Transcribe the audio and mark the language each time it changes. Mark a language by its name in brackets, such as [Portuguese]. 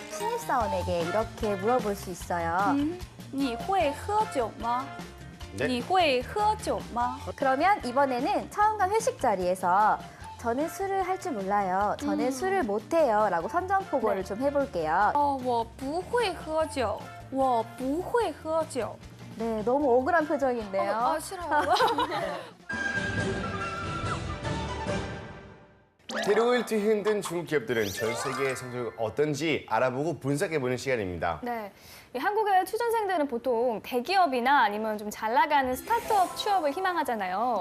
[Korean] 신입사원에게 이렇게 물어볼 수 있어요. [Chinese] 你会喝酒吗？ [Korean] 네. [Chinese] 你会喝酒吗？ [Korean] 그러면 이번에는 처음 간 회식 자리에서 저는 술을 할 줄 몰라요. 저는 술을 못해요. 라고 선전포고를 좀 해볼게요. [Chinese] 哦，我不会喝酒，我不会喝酒。 [Korean] 네, 너무 억울한 표정인데요. 아, 싫어요. 대륙을 뒤흔든 중국 기업들은 전 세계의 성적이 어떤지 알아보고 분석해보는 시간입니다. 네. 이 한국의 취준생들은 보통 대기업이나 아니면 좀 잘 나가는 스타트업 취업을 희망하잖아요.